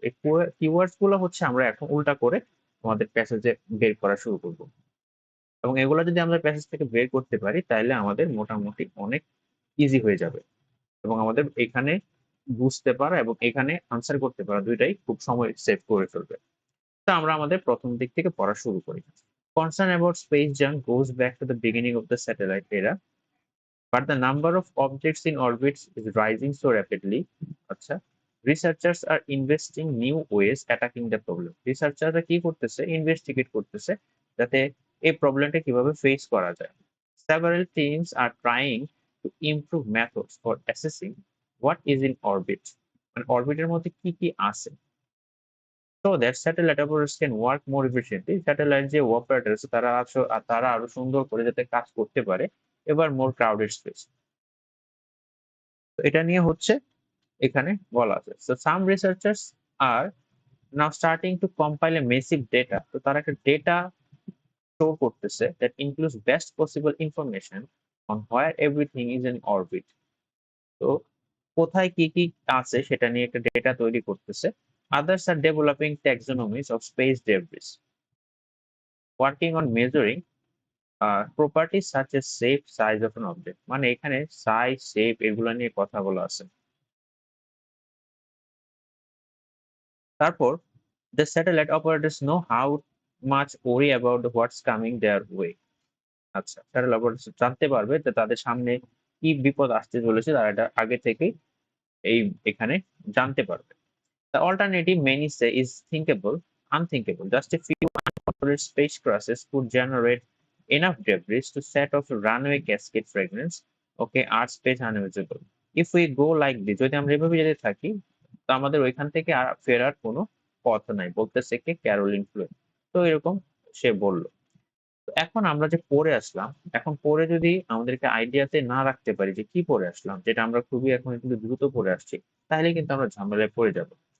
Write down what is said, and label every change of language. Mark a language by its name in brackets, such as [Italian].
[Bangla] এই কিওয়ার্ডস গুলা হচ্ছে আমরা এখন উল্টা করে আমাদের প্যাসেজে বের করা শুরু করব। এবং এগুলা যদি আমরা প্যাসেজ থেকে বের করতে পারি তাহলে আমাদের মোটামুটি অনেক ইজি হয়ে যাবে এবং আমাদের এখানে বুঝতে পারা এবং এখানে আনসার করতে পারা দুইটাই খুব সময় সেভ করে ফেলবে। তা আমরা আমাদের প্রথম দিক থেকে পড়া শুরু করি। [English] Concern about space junk goes back to the beginning of the satellite era, but the number of objects in orbit is rising so rapidly. আচ্ছা, researchers are investing new ways attacking the problem। [Bangla] রিসার্চাররা কি করতেছে, investigate করতেছে যাতে এই প্রবলেমটা কিভাবে face করা যায়। [English] Several teams are trying to improve methods for assessing what is in orbit, [Bangla] মানে অরবিটের মধ্যে কি আছে, [English] so that satellite operators can work more efficiently। [Bangla] Satellite যে অপারেটর আছে তারা আরো সুন্দর করে যাতে কাজ করতে পারে এবার মোর ক্রাউডেড স্পেস। তো এটা নিয়ে হচ্ছে এখানে বলা আছে। [English] So some researchers are now starting to compile a massive data। [Bangla] তো তারা একটা ডেটা স্টোর করতেছে [English] that includes best possible information on where everything is in orbit। [Bangla] তো কোথায় কি আছে সেটা নিয়ে একটা ডেটা তৈরি করতেছে। [English] Others are developing taxonomies of space debris, working on measuring property such as shape size of an object, [Bangla] মানে এখানে সাইজ শেপ এগুলো নিয়ে কথা বলা আছে। তারপর [English] the satellite operators know how much worry about what's coming their way. [Bangla] আচ্ছা, satellite operators জানতে পারবে যে তাদের সামনে কি বিপদ আসতে চলেছে, তারা এটা আগে থেকেই এই এখানে জানতে পারবে। [English] The alternative many say is unthinkable. Just a few uncontrolled space crashes could generate enough debris to set off a runaway cascade fragments. Okay, Earth space unusable. If we go like this, [Bangla] যদি আমরা এভাবে যেতে থাকি, তো আমাদের ওইখান থেকে আর ফেরার কোনো পথ নাই, বলতেছে কে, ক্যারোলিন ফ্লুইড। তো এরকম সে বলল। তো এখন আমরা যে পড়ে আসলাম, এখন পড়ে যদি আমাদেরকে আইডিয়াতে না রাখতে পারি যে কি পড়ে আসলাম, যেটা আমরা খুবই এখন কিন্তু দ্রুত পড়ে আসছি, তাহলে কিন্তু আমরা ঝামেলায় পড়ে যাব।